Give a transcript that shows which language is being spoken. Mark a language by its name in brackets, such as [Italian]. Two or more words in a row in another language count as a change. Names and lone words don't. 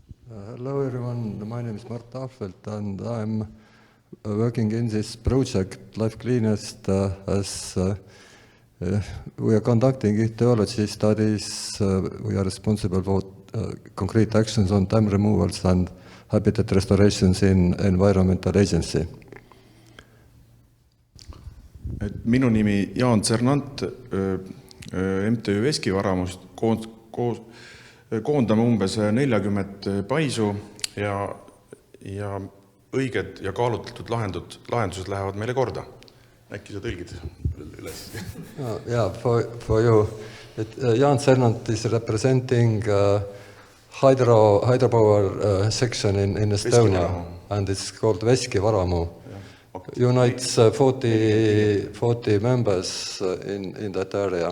[English] Hello everyone, my name is Mart Ahvelt and I'm working in this project Life CleanEST as we are conducting ecology studies. We are responsible for concrete actions on dam removals and habitat restorations in environmental agency. [Estonian] Minu nimi Jaan Cernant, MTÜ Veskivaramus, koondame umbes 40 paisu ja õiged ja kaalutletud lahendused lähevad meile korda. Äkki sa tõlgid üles? [English] Yeah, for you. Jaan Cernant is representing hydropower section in Estonia and it's called Veskivaramu. Unites 40 members in that area.